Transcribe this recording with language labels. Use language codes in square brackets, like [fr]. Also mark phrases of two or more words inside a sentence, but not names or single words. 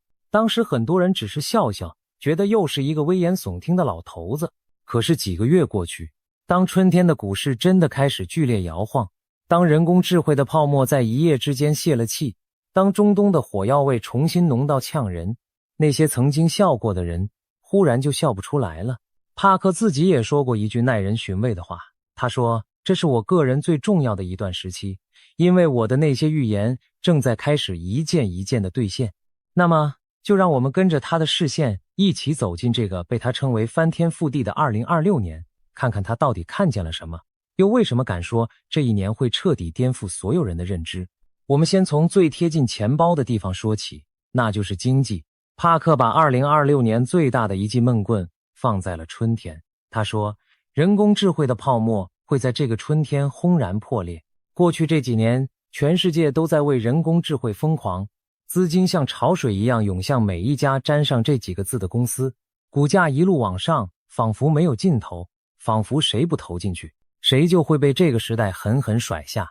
[zh] 當時很多人只是笑笑，覺得又是一個危言耸聽的老頭子。可是幾個月過去，當春天的股市真的開始劇烈搖晃，當人工智慧的泡沫在一夜之間泄了氣，當中東的火藥味重新濃到嗆人，那些曾經笑過的人忽然就笑不出來了。帕克自己也說過一句耐人尋味的話，他說，這是我個人最重要的一段時期，因為我的那些預言正在開始一件一件的兌現。那麼就讓我們跟着他的视線一起走进這個被他稱為翻天覆地的2026年，看看他到底看見了什麼，又為什麼敢說這一年会徹底顛覆所有人的認知。我們先從最貼近錢包的地方說起，那就是經濟。帕克把2026年最大的一记悶棍放在了春天。他說，人工智慧的泡沫會在這個春天轟然破裂。過去這幾年，全世界都在為人工智慧瘋狂，資金像潮水一樣湧向每一家沾上這幾個字的公司，股價一路往上，仿佛沒有盡頭，仿佛誰不投進去，誰就會被這個時代狠狠甩下。